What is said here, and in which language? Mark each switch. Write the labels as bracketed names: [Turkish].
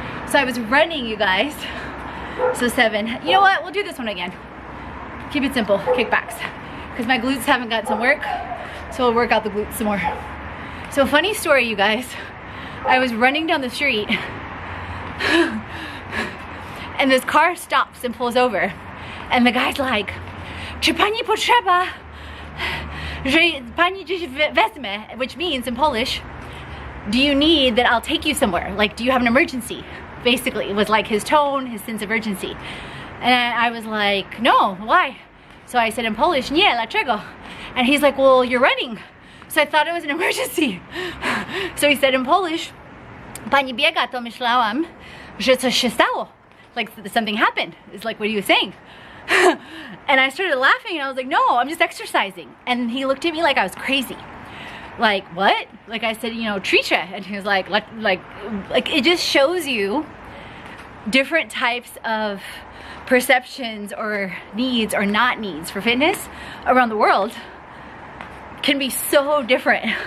[English] So I was running, you guys. So 7. You know what? We'll do this one again. Keep it simple. Kickbacks. because my glutes haven't got some work. So we'll work out the glutes some more. So funny story, you guys. I was running down the street and this car stops and pulls over. And the guy's like, [Polish] "Czy pani potrzeba, że pani gdzieś wezmę?" [English] Which means in Polish, do you need that I'll take you somewhere? Like, do you have an emergency? Basically, it was like his tone, his sense of urgency. And I was like, "No, why?" So I said in Polish, [Polish] "Nie, dlaczego?" [English] And he's like, "Well, you're running." So I thought it was an emergency. So he said in Polish, [Polish] "Pani biega, to myślałam, że coś się stało." [English] Like something happened. It's like what he was saying. And I started laughing and I was like, "No, I'm just exercising." And he looked at me like I was crazy. Like, what? Like I said, you know, tricia. And he was like it just shows you different types of perceptions or needs or not needs for fitness around the world can be so different.